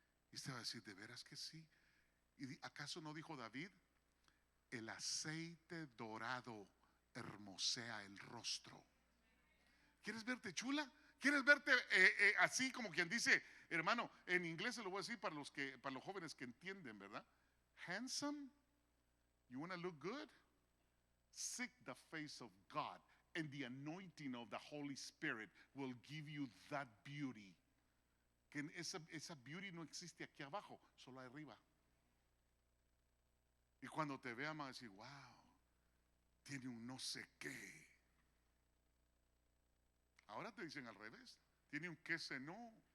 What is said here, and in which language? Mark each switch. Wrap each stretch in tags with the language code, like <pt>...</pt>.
<es>Y usted va a decir, ¿de veras que sí? ¿Y acaso no dijo David? El aceite dorado hermosea el rostro. ¿Quieres verte chula? ¿Quieres verte así como quien dice, hermano, en inglés se lo voy a decir para los jóvenes que entienden, ¿verdad?</es> <en>Handsome, you want to look good? Seek the face of God, and the anointing of the Holy Spirit will give you that beauty.</en> <es>Que esa beauty no existe aquí abajo, solo arriba. Y cuando te vean van a decir, wow, tiene un no sé qué. Ahora te dicen al revés, tiene un qué sé no.</es>